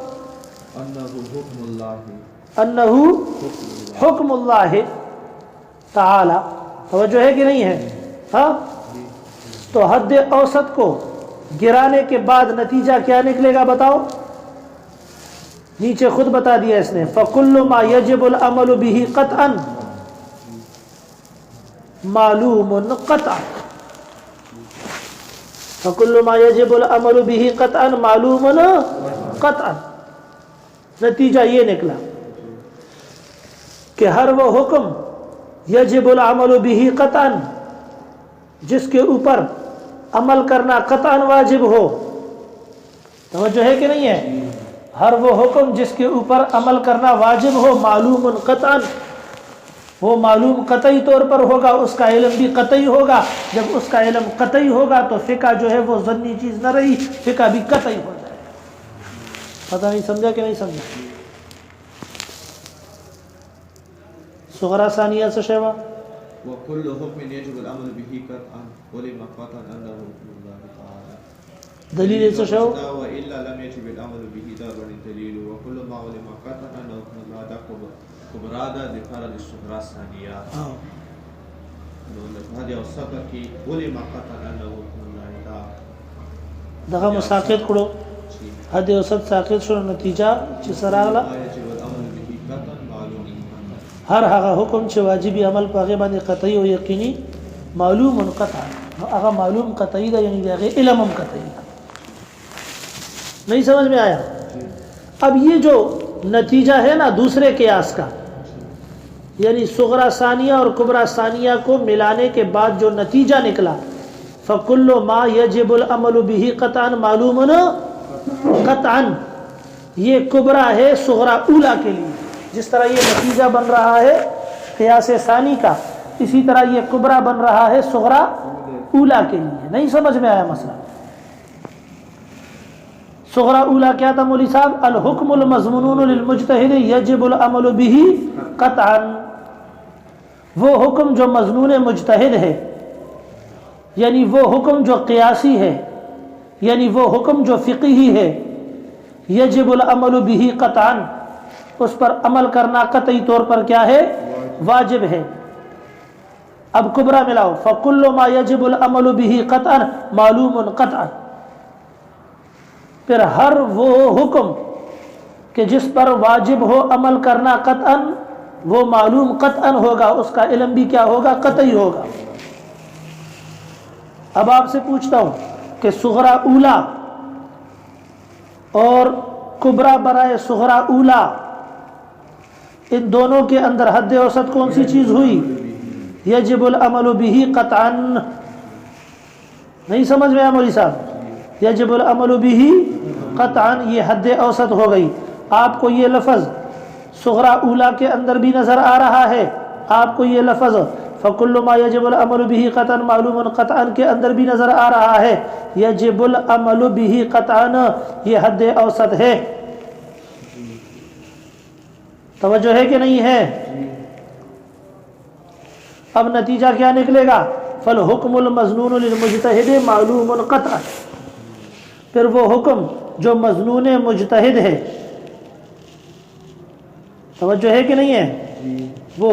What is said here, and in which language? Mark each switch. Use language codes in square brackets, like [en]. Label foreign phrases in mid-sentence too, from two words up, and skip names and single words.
[ar] انہو حکم اللہ تعالی. [ur] توجہ ہے کہ نہیں ہے؟ ہاں. تو حد اوسط کو گرانے کے بعد نتیجہ کیا نکلے گا بتاؤ؟ نیچے خود بتا دیا اس نے، [ar] فَكُلُّ مَا يَجِبُ الْعَمَلُ بِهِ قَطْعًا معلوم قطعا. فَكُلُّ مَا يَجِبُ الْعَمَلُ بِهِ قَطْعًا معلوم قطعا. [ur] نتیجہ یہ نکلا کہ ہر وہ حکم [ar] یجب العمل به قطعا [ur] جس کے اوپر عمل کرنا قطعا واجب ہو. توجہ ہے کہ نہیں ہے؟ ہر وہ حکم جس کے اوپر عمل کرنا واجب ہو [ar] معلوم قطعا، [ur] وہ معلوم قطعی طور پر ہوگا، اس کا علم بھی قطعی ہوگا. جب اس کا علم قطعی ہوگا تو فقہ جو ہے وہ ظنی چیز نہ رہی، فقہ بھی قطعی ہو جائے. پتہ نہیں سمجھا کہ نہیں سمجھا؟ [ps] صغرا ثانیہ سے شیوا [ar] وَكُلُّ حُكْمٍ يَجِبُ الْعَمَلُ بِهِ قَطْعًا عُلِمَ قَطْعًا أَنَّهُ حُكْمُ اللَّهِ تَعَالَى. [ps] دلیل سے شیوا [ar] وَإِلَّا لَمْ يَجِبِ الْعَمَلُ بِهِ ضَرْبًا الدَّلِيلُ وَكُلُّ مَا عُلِمَ قَطْعًا أَنَّهُ حُكْمُ اللَّهِ كُبْرَى ذِكْرًا لِلصُّغْرَى الثَّانِيَةِ. هذه الصفة کی علم قطعا أنه حكم الله تعالى. [ps] دغه مساقط کړو حد اوسط ساقط شو، نتیجه چې سراغله ہر هغه حکم چې واجبی عمل په هغه باندې قطعی او یقینی [ar] معلوم قطعا، [ps] هغه معلوم قطعی ده، یعنی هغه علم هم قطعی ده. [ur] نہیں سمجھ میں آیا؟ اب یہ جو نتیجہ ہے نا دوسرے قیاس کا، یعنی صغرا ثانیہ اور کبرا ثانیہ کو ملانے کے بعد جو نتیجہ نکلا [ar] فَكُلُّ مَا يَجِبُ الْعَمَلُ بِهِ قَطْعًا معلوم قطعا، [ur] یہ کبرا ہے صغرا اولا کے لیے. جس طرح یہ نتیجہ بن رہا ہے قیاس ثانی کا، اسی طرح یہ کبرا بن رہا ہے صغرا اولا کے لیے. نہیں سمجھ میں آیا مسئلہ؟ صغرا اولا کیا تھا مولوی صاحب؟ [ar] الحکم المضمون للمجتہد یجب العمل به قطعا، [ur] وہ حکم جو مضمون مجتہد ہے، یعنی وہ حکم جو قیاسی ہے، یعنی وہ حکم جو فقہی ہے، [ar] یجب العمل به قطعا [ur] اس پر عمل کرنا قطعی طور پر کیا ہے؟ واجب ہے. اب کبرا ملاؤ، [ar] فَكُلُّ مَا يَجِبُ الْعَمَلُ بِهِ قَطْعًا معلوم قطعا. [ur] پھر ہر وہ حکم کہ جس پر واجب ہو عمل کرنا قطعا وہ [ar] معلوم قطعا [ur] ہوگا، اس کا علم بھی کیا ہوگا؟ قطعی ہوگا. اب آپ سے پوچھتا ہوں کہ صغرا اولا اور کبرا برائے صغرا اولا، ان دونوں کے اندر حد اوسط کون سی چیز ہوئی؟ [ar] یجب العمل به قطعا. [ur] نہیں سمجھ میں آیا مولوی صاحب؟ [ar] یجب العمل به قطعا [ur] یہ حد اوسط ہو گئی. آپ کو یہ لفظ صغرا اولا کے اندر بھی نظر آ رہا ہے، آپ کو یہ لفظ [ar] فَكُلُّ مَا يَجِبُ الْعَمَلُ بِهِ قَطْعًا معلوم قطعا [ur] کے اندر بھی نظر آ رہا ہے. [ar] یجب العمل به قطعا [ur] یہ حد اوسط ہے. توجہ ہے کہ نہیں ہے؟ اب نتیجہ کیا نکلے گا؟ [ar] فالحکم المظنون للمجتہد معلوم قطعا. [ur] پھر وہ حکم جو مظنون مجتہد ہے، توجہ ہے کہ نہیں ہے؟